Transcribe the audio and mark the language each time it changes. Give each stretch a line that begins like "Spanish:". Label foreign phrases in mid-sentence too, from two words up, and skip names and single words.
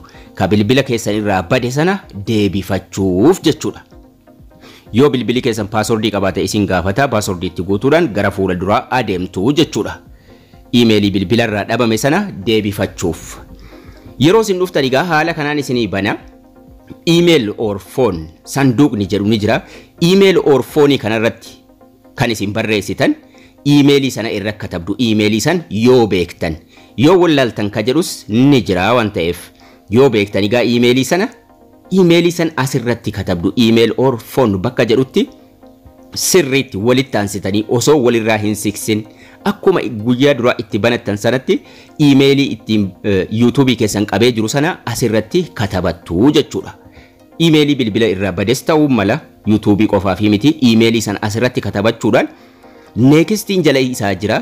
Oromo: Ka bilbila keessan irraa bade sana deebifachuuf jechuudha. Yoo bilbili keessan passwordii qabaate isin gaafata passwordii itti guutuudhaan gara fuula duraa adeemtu jechuudha. Emailii bilbila irraa dhabame sana deebifachuuf. Yeroo isin dhuftanigaa haala kanaan isinii bana
English: email or phone
Oromo: sanduuqni jedhu ni jira.
English: Email or phone
Oromo: kanarratti kan isin barreessitan emailii sana irra katabdu. Emailii san yoo beektan yoo wallaaltan ka jedhus ni jira waan ta'eef yoo beektan egaa emailii san asirratti katabdu.
English: Email or phone
Oromo: bakka jedhutti sirriitti walitti aansitanii osoo walirraa hin siksin akkuma guyyaa dura itti banattan sanatti emailii ittiin YouTube keessan qabee jiru sana asirratti katabattu jechuudha. Emailii bilbila irraa bades ta'uu mala YouTube qofaaf miti emailii san asirratti katabachuudhaan neextiin jala isaa jira.